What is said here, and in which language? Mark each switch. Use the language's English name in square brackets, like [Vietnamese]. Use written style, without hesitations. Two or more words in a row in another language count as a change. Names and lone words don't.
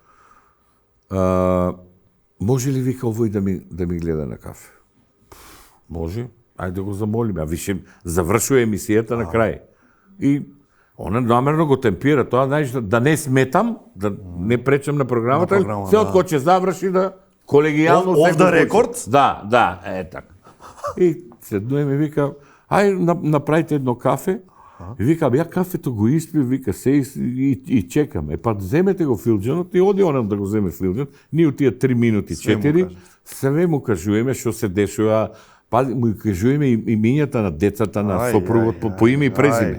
[Macedonian] Може ли, вика, овој да ми гледа на кафе? Може, ајде да го замолиме, а више завршува емисијата на крај. И она намерно го темпира тоа, знаеш, да не сметам, да не пречам на програмата, се од кој ќе заврши да колегијално... [English] Off the record? [Macedonian] Да, така. И седнуеме, вика, ајде направите едно кафе. И вика, ја кафето го испив, вика, се и чекаме. Па земете го филџанот и оди онам да го земе филџан. Ние у тие 3 минути, 4, све му кажуваме што се дешува, па му кажуваме имињата на децата, на сопругот, по име и презиме.